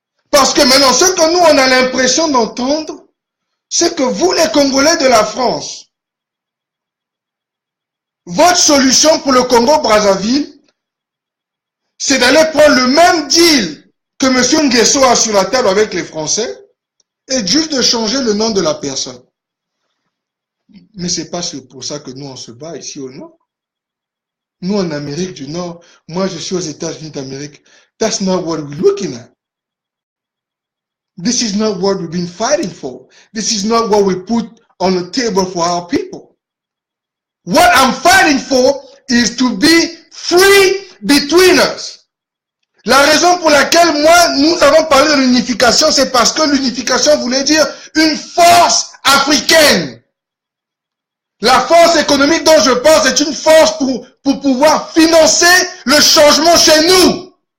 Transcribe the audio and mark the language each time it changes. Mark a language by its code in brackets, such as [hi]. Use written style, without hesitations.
[fr] Parce que maintenant, ce que nous, on a l'impression d'entendre, c'est que vous, les Congolais de la France, votre solution pour le Congo-Brazzaville, c'est d'aller prendre le même deal que M. Nguesso a sur la table avec les Français et juste de changer le nom de la personne. Mais c'est pas pour ça que nous, on se bat ici au Nord. Nous, en Amérique du Nord, moi, je suis aux États-Unis d'Amérique. [en] That's not what we're looking at. This is not what we've been fighting for. This is not what we put on the table for our people. What I'm fighting for is to be free between us. [fr] La raison pour laquelle nous avons parlé de l'unification, c'est parce que l'unification voulait dire une force africaine. La force économique dont je parle, c'est une force pour pouvoir financer le changement chez nous.